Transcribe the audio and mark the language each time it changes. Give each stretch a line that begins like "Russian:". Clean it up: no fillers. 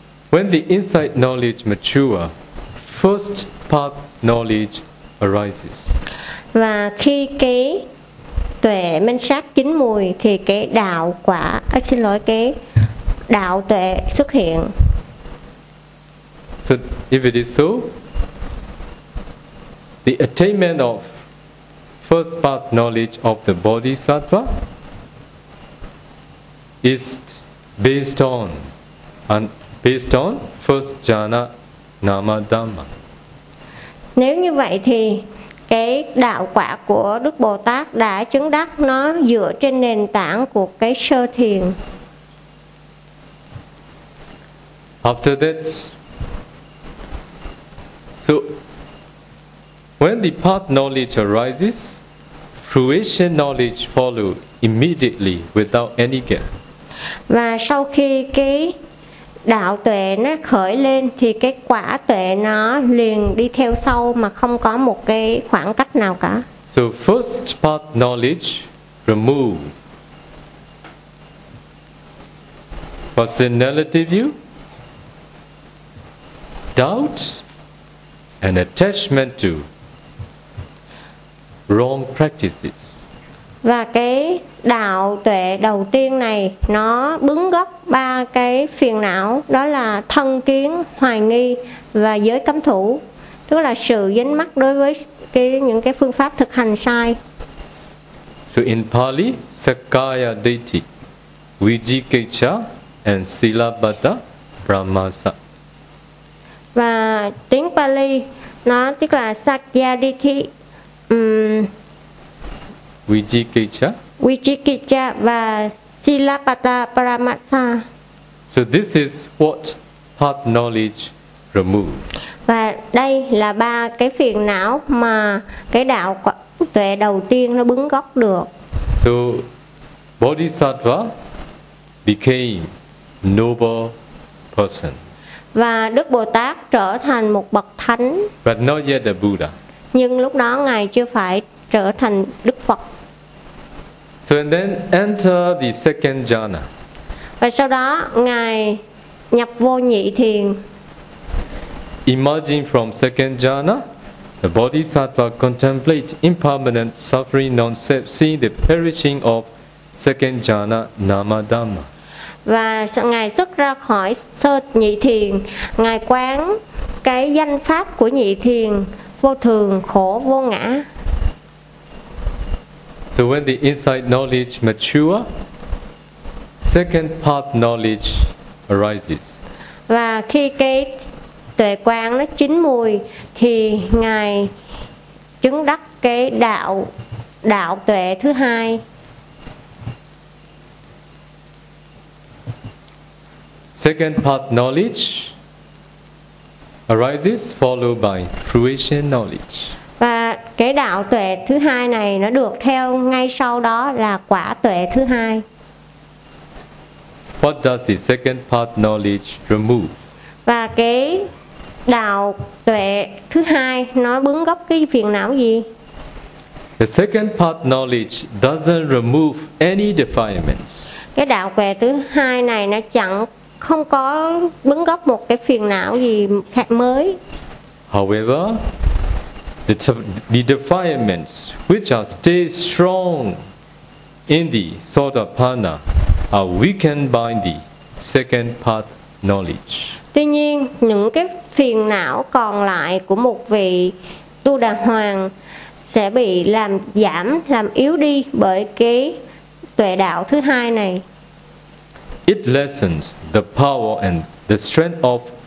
English: When the insight knowledge mature, first path knowledge arises.
Vietnamese: Và khi cái tuệ minh sát chín mùi thì cái đạo quả, xin lỗi, cái đạo tuệ xuất hiện.
English: So if it is so, the attainment of first path knowledge of the bodhisattva is based on first jhana nama dhamma.
Vietnamese: Nếu như vậy thì cái đạo quả của Đức Bồ Tát đã chứng đắc nó dựa trên nền tảng của cái sơ thiền.
English: After that, so when the path knowledge arises, fruition knowledge follow immediately without any gap.
Vietnamese: Và sau khi cái đạo tuệ nó khởi lên thì cái quả tuệ nó liền đi theo sau mà không có một cái khoảng cách nào cả.
English: So first path knowledge remove personality view, doubts and attachment to wrong practices.
Vietnamese: Và cái đạo tuệ đầu tiên này nó bứng gốc ba cái phiền não, đó là thân kiến, hoài nghi và giới cấm thủ, tức là sự dính mắc đối với cái những cái phương pháp thực hành sai.
English: So in Pali, Sakkaya Ditthi, Vijikicca and Silabbata Pramasa.
Vietnamese: Và tiếng Pali nó tức là Sakkaya Ditthi,
Pali: Vijikicca
Vietnamese: và Silabbata Pramasa.
English: So this is what path knowledge remove.
Vietnamese: Và đây là ba cái phiền não mà cái đạo tuệ đầu tiên nó bứng gốc được.
English: So bodhisattva became noble person.
Vietnamese: Và Đức Bồ Tát trở thành một bậc thánh.
English: But not yet the Buddha.
Vietnamese: Nhưng lúc đó Ngài chưa phải trở thành Đức Phật.
English: So and then enter the second jhana.
Vietnamese: Và sau đó Ngài nhập vô nhị thiền.
English: Emerging from second jhana, the bodhisattva contemplate impermanent suffering non-self, seeing the perishing of second jhana nama dhamma.
Vietnamese: Và Ngài xuất ra khỏi sơ nhị thiền, Ngài quán cái danh pháp của nhị thiền vô thường, khổ, vô ngã.
English: So when the insight knowledge mature, second path knowledge arises.
Vietnamese: Và khi cái tuệ quán nó chín mùi thì Ngài chứng đắc cái đạo tuệ thứ hai.
English: Second path knowledge arises followed by fruition knowledge.
Vietnamese: Và cái đạo tuệ thứ hai này nó được theo ngay sau đó là quả tuệ thứ hai.
English: What does the second path knowledge remove?
Vietnamese: Và cái đạo tuệ thứ hai nó bứng gốc cái phiền não gì?
English: The second path knowledge doesn't remove any defilements.
Vietnamese: Cái đạo tuệ thứ hai này nó chẳng không có bứng gốc một cái phiền não gì mới.
English: However, the defilements which are stay strong in the sotapanna are weakened by the second path knowledge.
Vietnamese: Tuy nhiên, những cái phiền não còn lại của một vị tu đà hoàng sẽ bị làm yếu đi bởi cái tuệ đạo thứ hai này.
English: It lessens the power and the strength of